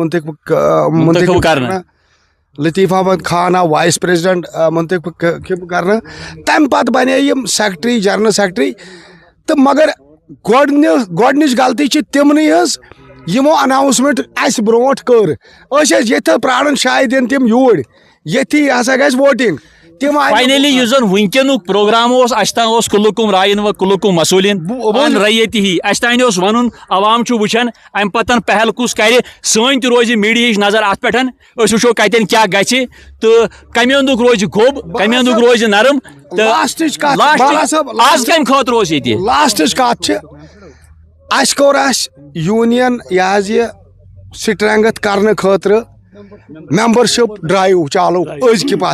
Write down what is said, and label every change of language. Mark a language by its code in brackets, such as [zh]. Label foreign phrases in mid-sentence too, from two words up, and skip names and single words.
[ks] منتخب کرنہٕ لطیف احمد خان آو [en] vice president [ks] منتخب کرنہٕ تمہِ پتہٕ بنے یِم سیکٹری [en] general secretary [ks] تہٕ مگر گۄڈنِچ غلطی چھِ تِمنٕے ہٕنٛز یِمو اناوُنسمنٹ اَسہِ برونٛٹھ کٔر أسۍ ٲسۍ ییٚتہِ پراران شاید یِن تِم یوٗرۍ ییٚتھی ہسا گژھِ ووٹنگ تِم فاینلی یُس زن وٕنکیٚنُک پروگرام اوس اَسہِ تام اوس [ar] کُلُکُم رایِن و کُلُکُم مسوٗلِن ان رعیتی [ks] ہی اَسہِ تام اوس وَنُن عوام چھُ وٕچھان امہِ پتہٕ پہل کُس کرِ سٲنۍ تہِ روزِ میڈیاہٕچ نظر اتھ پٮ۪ٹھ أسۍ وٕچھو کتٮ۪ن کیاہ گژھِ تہٕ کمہِ اندُک روزِ گوٚب کمہِ اندُک روزِ نرم تہٕ آز کمہِ خٲطرٕ اوس ییٚتہِ لاسٹٕچ کتھ چھِ اَسہِ کوٚر اَسہِ یوٗنین یہِ حظ یہِ سٹرنگتھ کرنہٕ خٲطرٕ [en] membership drive [ks] چالو أزکہِ پتہٕ